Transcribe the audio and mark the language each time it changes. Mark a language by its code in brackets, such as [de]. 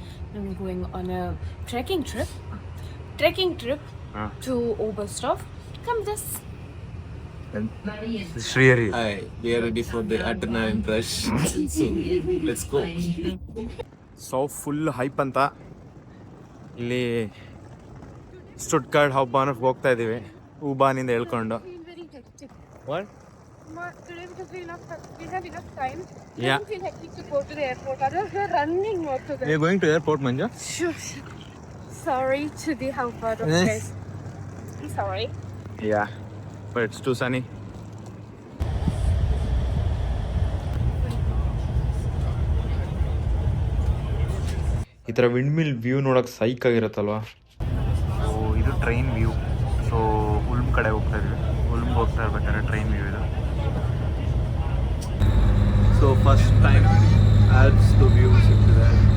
[en] And we're going on a trekking trip to Oberstdorf. Come with us. Shriri. Hi, we are ready for the adrenaline rush. So let's go. [kn] So full hype ಅಂತ ಇಲ್ಲಿ Stuttgart ಹಬ್ಬಾನಕ್ಕೆ ಹೋಗ್ತಾ ಇದ್ದೀವಿ, ಊಬಾನಿಂದ ಹೇಳ್ಕೊಂಡು. [en] What? Today because we have enough time. Yeah. Don't feel hectic to go to the airport. Otherwise we're running more to We are going to airport, Manja. Sorry to the helper, guys. I'm sorry. Yeah, but it's too sunny. [kn] ಈ ಥರ wind mill view ನೋಡೋಕೆ ಸೈಕ್ ಆಗಿರುತ್ತಲ್ವಾ. So ಇದು train view. So Ulm ಕಡೆ ಹೋಗ್ತಾ ಇದ್ವಿ. ಉಲ್ಮ್ಗೆ ಹೋಗ್ತಾ ಇರ್ಬೇಕಾದ್ರೆ train view ಇದು. [en] So first time Alps to view [kn] ಸಿಗ್ತಿದೆ.